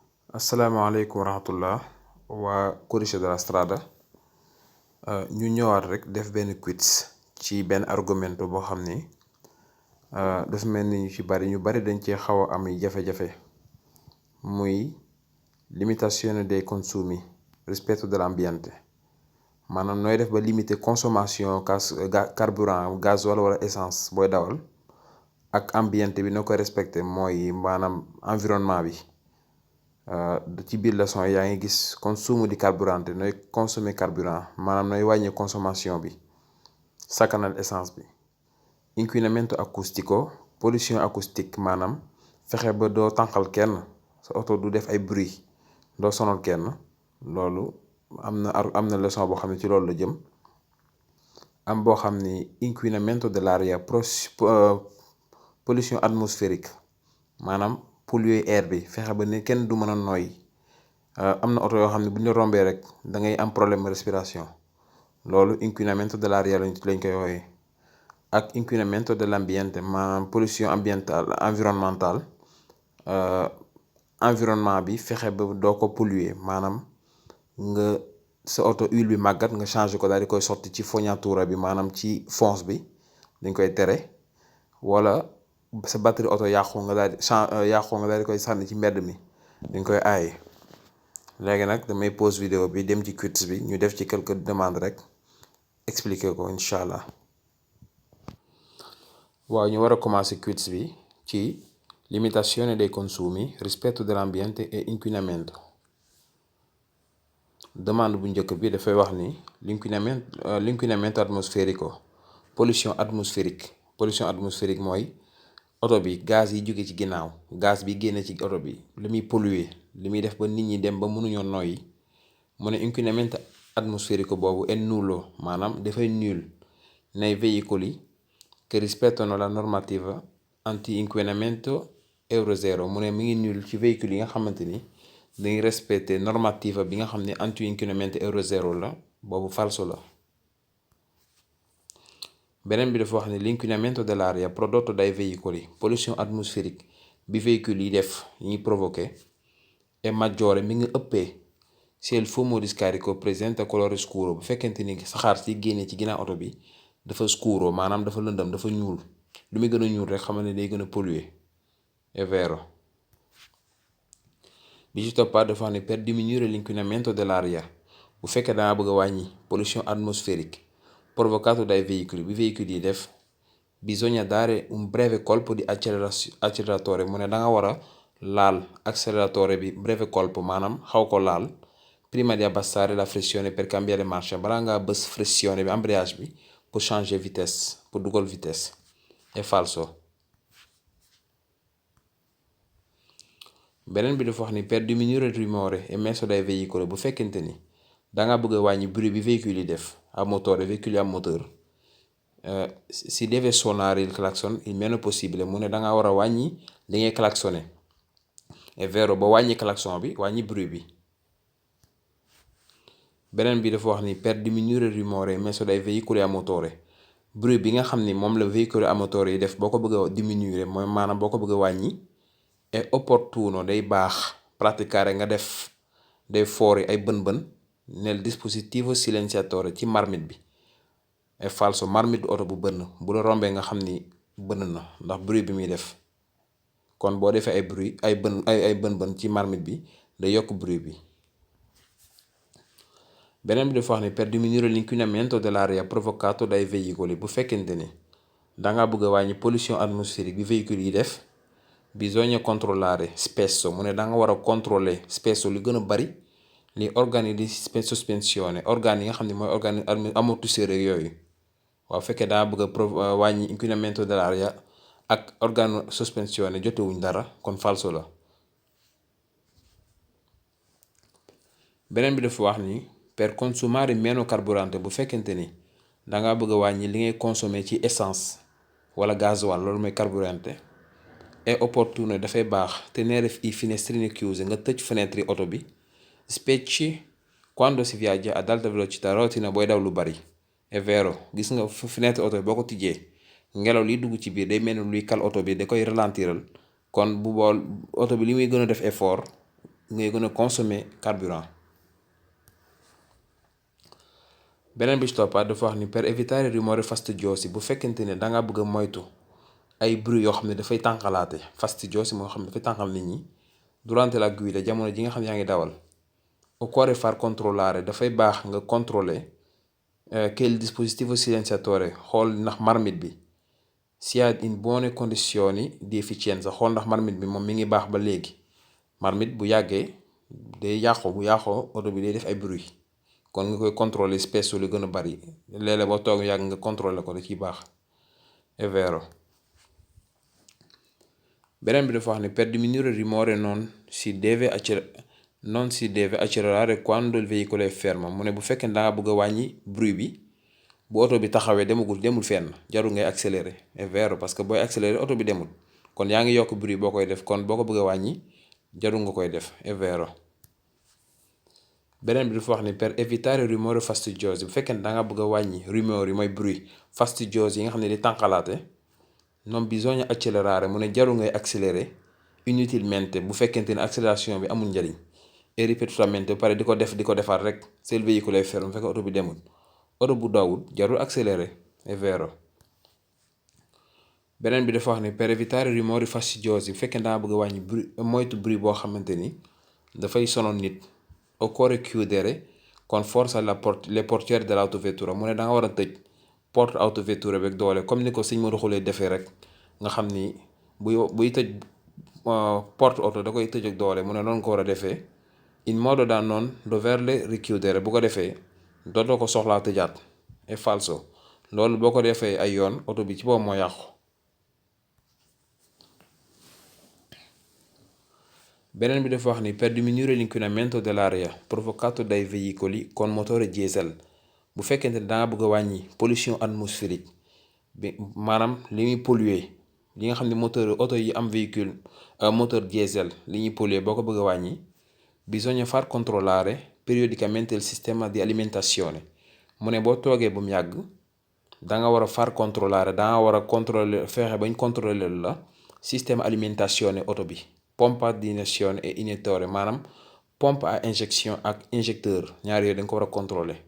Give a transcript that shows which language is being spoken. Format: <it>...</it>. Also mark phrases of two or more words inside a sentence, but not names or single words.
<ar>السلام عليكم ورحمة الله</ar> <wo>waa Codice de la Strada ñu ñëwaat rek def benn quiz ci benn argomento boo xam ni dafa mel ni ñu bari dañ cee xaw a am jafe-jafe muy</wo> <it>limitazione dei consumi rispetto dell'ambiente</it> <wo>maanaam nooy def ba</wo> <fr>limiter consommation carburant gasoil</fr> <wo>wala essence booy dawal ak ambiente bi na koy respecté mooy maanaam environnement bi. ci biir leçon yaa ngi gis</wo> <it>consumo di carburante</it> <wo>nooy</wo> <fr>consommer carburant</fr> <wo>maanaam nooy wàññi consommation bi sakkanal essence bi</wo> <it>inquinamento acustico</it> <fr>pollution acoustique</fr> <wo>maanaam fexe ba doo tànqal kenn sa oto du def ay bruit doo sonal kenn loolu am na leçon boo xam ne ci loolu la jëm am boo xam ni</wo> <it>inquinamento dell'aria</it> <fr>pollution atmosphérique</fr> <wo>maanaam</wo> <fr>polluer air</fr> <wo>bi fexe ba ne kenn du mën a nooy am na oto yoo xam ne bu ñu la rombee rek da ngay am</wo> <fr>problème respiration</fr> <wo>loolu</wo> <it>inquinamento dell'aria</it> <wo>lañ koy wooyee ak</wo> <it>inquinamento dell'ambiente</it> <wo>maanaam</wo> <fr>pollution ambientale environnementale environnement</fr> <wo>bi fexe ba doo ko polluer maanaam nga sa oto huile bi màggat nga changé ko daal di koy sotti ci fognatura bi maanaam ci fonce bi dañ koy tere wala sa batterie oto yàqu nga daal di koy sànni ci mbedd mi dañ koy aaye. léegi nag damay</wo> <fr>pause vidéo</fr> <wo>bi dem ci quiz bi ñu def ci</wo> <fr>quelques demandes</fr> <wo>rek expliquer ko</wo> <ar>إن شاء الله.</ar> <wo>waaw ñu war a commencer quiz bi ci</wo> <it>limitazione dei consumi rispetto dell'ambiente e inquinamento.</it> <wo>demande bu njëkk bi dafay wax ni</wo> <it>l'inquinamento atmosférico</it> <fr>pollution atmosphérique</fr> <wo>mooy oto bi gaz yi jóge ci ginnaaw gaz bi génne ci oto bi li muy polluer li muy def ba nit ñi dem ba mënuñoo noyyi mu ne</wo> <it>inquinamento atmosférico</it> <wo>boobu</wo> <it>è nullo</it> <wo>maanaam dafay nul</wo> <it>nei veicoli che rispettano la normativa anti inquinamento euro 0</it> <wo>mu ne mi ngi nul ci véhicule yi nga xamante ni dañuy respecté normativa bi nga xam ne</wo> <it>anti inquinamento euro 0</it> <wo>la boobu falso la. beneen bi dafa wax ne</wo> <it>l'inquinamento dell'aria prodotto dai veicoli</it> <fr>pollution atmosphérique</fr> <wo>bi véhicule yi def yi ñuy provoqué</wo> <it>è maggiore</it> <wo>mi ngi ëppee</wo> <it>se il fumo di scarico presenta colore scuro</it> <wo>bu fekkente ni saxaar si génne ci ginnaaw oto bi dafa scuro maanaam dafa lëndëm dafa ñuul lu muy gën a ñuul rek xamal ne day gën a polluer</wo> <it>è vero.</it> <wo>bi ci toppaat dafa wax ne</wo> <it>per diminuire l'inquinamento dell'aria</it> <wo>bu fekkee dangaa bëgg a wàññi</wo> <fr>pollution atmosphérique</fr> <it>provocato dai veicoli</it> <wo>bi véhicule yi def</wo> <it>bisogna dare un breve colpo di acceleratore</it> <wo>mu ne da nga war a laal acceleratore bi</wo> <it>breve colpo</it> <wo>maanaam xaw ko laal</wo> <it>prima di abbassare la flessione per cambiare marcia</it> <wo>balaa ngaa bës flessione bi embrayage bi</wo> <fr>pour changer vitesse</fr> <wo>pour dugal vitesse</wo> <it>è falso.</it> <wo>beneen bi dafa wax ni</wo> <it>per diminuire il rumore emesso dai veicoli</it> <wo>bu fekkente ni danga bëgg a wàññi bruit bi véhicule yi def</wo> <it>a motore</it> <wo>véhicule am moteur</wo> <it>si deve suonare il clacson il meno possibile</it> <wo>mu ne danga war a wàññi li ngay klaxonné</wo> <it>è vero</it> <wo>ba wàññi klaxon bi wàññi bruit bi. beneen bi dafa wax ni</wo> <it>per diminuire il rumore emesso dai veicoli a motore</it> <wo>bruit bi nga xam ni moom la véhicule</wo> <it>a motore</it> <wo>yi def boo ko bëgg a diminuer mooy maanaam boo ko bëgg a wàññi</wo> <it>è opportuno</it> <wo>day baax praticare nga def day foori ay bën-bën</wo> <it>nel dispositivo silenziatore</it> <wo>ci marmite bi</wo> <it>è falso</it> <wo>marmite oto bu bënn bu la rombee nga xam ni bënn na ndax bruit bi muy def kon boo defee ay bruit ay bën-bën ci marmite bi day yokk bruit bi. beneen bi dafa wax ni</wo> <it>per diminuire l'inquinamento dell'aria provocato dai veicoli</it> <wo>bu fekkente ni danga bëgg a wàññi</wo> <fr>pollution atmosphérique</fr> <wo>bi véhicule yi def</wo> <it>bisogna controllare spesso</it> <wo>mu ne danga war a contrôler spesso lu gën a bari</wo> <it>li organi di sospensione</it> <wo>organes yi nga xam ne mooy</wo> <fr>organe amortisseur</fr> <wo>yooyu waaw fekkee danga bëgg a wàññi</wo> <it>inquinamento dell'aria</it> <wo>ak organe sospensione jotewuñ dara kon falso la. beneen bi dafa wax ni</wo> <it>per consumare meno carburante</it> <wo>bu fekkente ni danga bëgg a wàññi li ngay consommer ci essence wala gasoil loolu mooy carburante</wo> <it>è opportuno</it> <wo>dafay baax</wo> <it>tenere i finestrini chiusi</it> <wo>nga tëj fenêtre yi oto bi</wo> <it>specie quando si viaggia ad alta velocità</it> <wo>rawatina booy daw lu bari</wo> <it>è vero</it> <wo>gis nga fenêtre oto bi boo ko tijjee ngelaw liy dugg ci biir day mel ni luy kal oto bi da koy ralentiral kon bu bool oto bi li muy gën a def effort ngay gën a</wo> <fr>consommer carburant.</fr> <wo>beneen bi ci toppaat dafa wax ni</wo> <it>per evitare rumori fastidiosi</it> <wo>bu fekkente ne danga bëgg a moytu ay bruit yoo xam ne dafay tànqalaate fastidiosi moo xam ne dafay tànqal nit ñi</wo> <it>durante la guida</it> <wo>jamono ji nga xam ne yaa ngi dawal.</wo> <it>occorre far controllare</it> <wo>dafay baax nga contrôler</wo> <it>che il dispositivo silenziatore</it> <wo>xool ndax marmite bi</wo> <it>sia in buone condizioni di efficienza</it> <wo>xool ndax marmite bi moom mi ngi baax ba léegi. marmite bu yàggee day yàqu bu yàqoo oto bi day def ay bruit kon nga koy contrôler spesso lu gën a bari léeg-léeg boo toog yàgg nga contrôler ko da ciy baax.</wo> <it>è vero.</it> <wo>beneen bi dafa wax ni</wo> <it>per diminuire il rumore non si deve accelerare quando il veicolo è fermo</it> <wo>mu ne bu fekkee ne danga bëgg a wàññi bruit bi bu oto bi taxawee demul fenn jarul ngay accélérer.</wo> <it>è vero</it> <fr>parce que</fr> <wo>booy accélérer oto bi demul kon yaa ngi yokk bruit boo koy def kon boo ko bëgg a wàññi jarul nga koy def.</wo> <it>è vero.</it> <wo>beneen bi dafa wax ni</wo> <it>per evitare rumori fastidiosi</it> <wo>bu fekkee ne danga bëgg a wàññi rumeur yi mooy bruit fastidiosi yi nga xam ne di tànqalaate</wo> <it>non bisogna accelerare</it> <wo>mu ne jarul ngay accélérer inutilmente bu fekkente ne accélération bi amul njariñ et ripetutamente pare di ko defaat rek</wo> <it>se il veicolo è fermo</it> <wo>bu fekkee oto bi demul oto bu dawul jarul accélérer.</wo> <it>è vero.</it> <wo>beneen bi dafa wax ni</wo> <it>per evitare rumori fastidiosi</it> <wo>bu fekkee danga bëgg a wàññi moytu bruit boo xamante ni dafay sonal nit</wo> <it>occorre chiudere con forza le portiere dell'autovettura</it> <wo>mu ne danga war a tëj porte autovettura beeg doole comme ni ko sëñ Modou Khoule defee rek nga xam ni buy tëj porte auto da koy tëj ak doole mu ne noonu ko war a defee</wo> <it>in modo da non doverle richiudere</it> <wo>bu ko defee dootoo ko soxlaa tëjaat.</wo> <it>è falso</it> <wo>loolu boo ko defee ay yoon oto bi ci boobu moo yàqu. beneen bi dafa wax ni</wo> <it>per diminuire l'inquinamento dell'aria provocato dai veicoli con motore diesel</it> <wo>bu fekkente ne danga bëgg a wàññi</wo> <fr>pollution atmosphérique</fr> <wo>bi maanaam li muy polluer li nga xam ne moteur oto yi am</wo> <fr>véhicule moteur diesel</fr> <wo>li ñuy polluer boo ko bëgg a wàññi</wo> <it>bisogna far controllare periodicamente il sistema di alimentazione</it> <wo>mu ne boo toogee ba mu yàgg danga war a</wo> <it>far controllare</it> <wo>danga war a contrôler fexe bañ contrôler la système alimentazione oto bi</wo> <it>pompa di iniezione e iniettore</it> <wo>maanaam</wo> <fr>pompe à injection</fr> <wo>ak injecteur ñaar yooyu da nga ko war a contrôler.</wo>